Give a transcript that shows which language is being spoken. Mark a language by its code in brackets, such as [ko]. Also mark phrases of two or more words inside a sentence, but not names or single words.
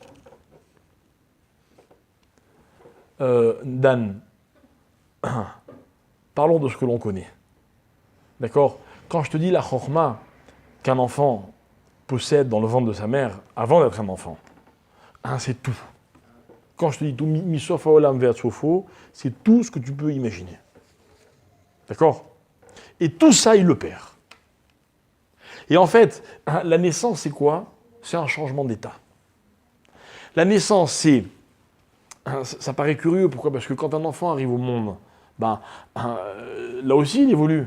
[fr] Dan, parlons de ce que l'on connaît. D'accord? Quand je te dis la chorma qu'un enfant possède dans le ventre de sa mère avant d'être un enfant, hein, c'est tout. Quand je te dis tout, [he] מסוף העולם ועד סופו, [fr] c'est tout ce que tu peux imaginer. D'accord? Et tout ça, il le perd. Et en fait, hein, la naissance, c'est quoi? C'est un changement d'état. La naissance, c'est... Hein, ça paraît curieux, pourquoi? Parce que quand un enfant arrive au monde, ben, là aussi, il évolue.